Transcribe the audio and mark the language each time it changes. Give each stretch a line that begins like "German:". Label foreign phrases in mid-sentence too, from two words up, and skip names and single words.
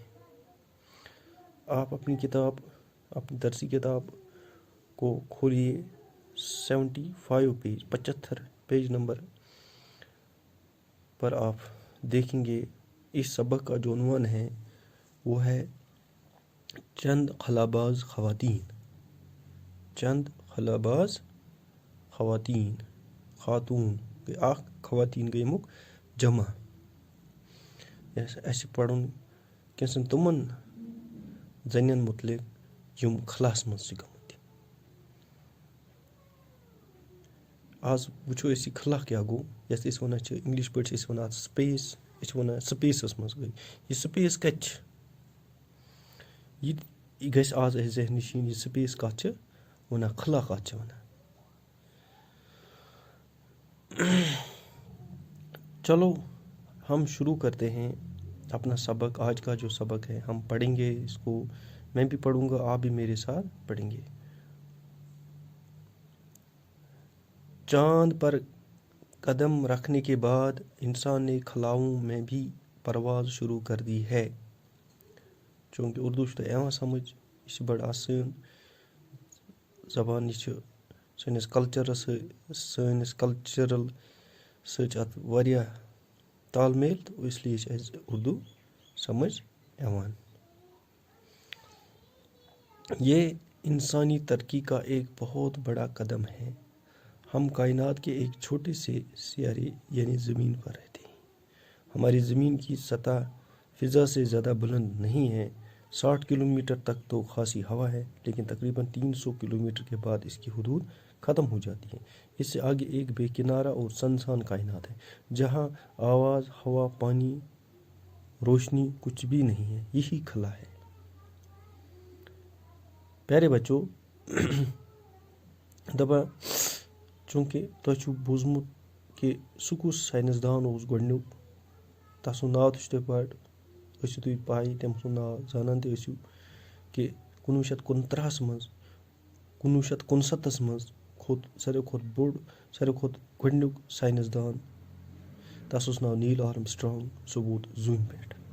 Urdu: آپ اپنی کتاب، اپنی درسی کتاب کو کھولیے 75 پیج نمبر پر آپ دیکھیں گے اس سبق کا جو عنوان ہے وہ ہے چند خلاباز خواتین۔
Kashmiri: چند خلاباز خواتین، خاتون اخ خواتین گئی مک جمع اس پڑھن کینسن تمن زنین متعلق یم خلاس مز گمت۔ آز وچو اس خلا کیا گو، یس اس ونان انگلش پٲٹھۍ اس ونان سپیس، اس ونان سپیسس مز گئی۔ یہ سپیس کت یہ گژھِ آز اسہِ ذہن نشین، یہ سپیس کت ونان، خلا کت ونان۔
Urdu: چلو ہم شروع کرتے ہیں اپنا سبق۔ آج کا جو سبق ہے ہم پڑھیں گے، اس کو میں بھی پڑھوں گا، آپ بھی میرے ساتھ پڑھیں گے۔ چاند پر قدم رکھنے کے بعد انسان نے خلاؤں میں بھی پرواز شروع کر دی ہے۔
Kashmiri: چونکہ اردو چھُ تۄہہِ یِوان سمجھ، یہ چھِ بڑٕ آسان زبان، یہ چھِ سٲنِس کلچرس سٲنِس کلچرل سۭتۍ چھِ اتھ واریاہ تال میل،
Urdu: تو اس لیے
Kashmiri: چھِ اَسہِ اردو سمجھ یِوان۔
Urdu: یہ انسانی ترقی کا ایک بہت بڑا قدم ہے۔ ہم کائنات کے ایک چھوٹے سے سیارے یعنی زمین پر رہتے ہیں۔ ہماری زمین کی سطح فضا سے زیادہ بلند نہیں ہے۔ 60 کلومیٹر تک تو خاصی ہوا ہے، لیکن تقریباً 300 کلومیٹر کے بعد اس کی حدود ختم ہو جاتی ہیں۔ اس سے آگے ایک بے کنارہ اور سنسان کائنات ہے، جہاں آواز، ہوا، پانی، روشنی کچھ بھی نہیں ہے۔ یہی خلا ہے۔ پیارے بچوں،
Kashmiri: دپان چونکہ تۄہہِ چھُو بوٗزمُت کہ سُہ کُس ساینسدان اوس گۄڈنیُک، تَس سُنٛد ناو تہِ چھُ تۄہہِ بَڑٕ ٲسِو تُہۍ پاے، تٔمۍ سُنٛد ناو زانان تہِ ٲسِو کہ 1939 منٛز 1969 منٛز کھوٚت ساروی کھۄتہٕ بوٚڑ، ساروی کھۄتہٕ گۄڈنیُک ساینسدان، تَس اوس ناو نیل آرمسٹرانگ، سُہ ووت زوٗنہِ پٮ۪ٹھ۔